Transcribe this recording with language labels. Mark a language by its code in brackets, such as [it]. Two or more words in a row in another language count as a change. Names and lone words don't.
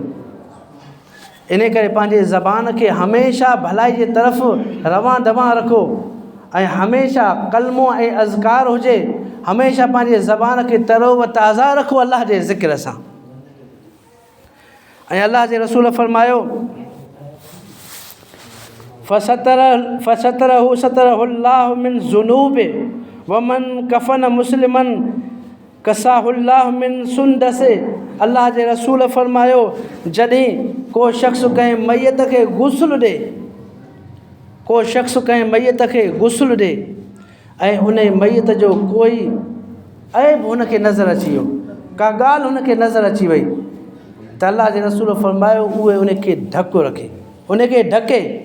[sd] इन करे पंहिंजे ज़बान खे हमेशह भलाई जे तरफ़ रवां दवां रखो ऐं हमेशह कलमो ऐं अज़कार हुजे। हमेशह पंहिंजे ज़बान खे तरो व ताज़ा रखो अल्लाह जे ज़िक्र सां। ऐं अल्लाह जे रसूल फरमायो [ar] فستره ستره الله من ذنوب ومن كفن مسلما كساه الله من سندس. [sd] अल्लाह जे रसूल फरमायो जॾहिं को शख़्स कंहिं मैयत खे गुस्ल ॾे, को शख़्स कंहिं मैयत खे गुस्ल ॾे ऐं उन मैयत जो कोई ऐब हुनखे नज़र अची वियो, का ॻाल्हि हुनखे नज़र अची वई, त अल्लाह जे रसूल फरमायो उहे उनखे ढकु रखे, उनखे ढके।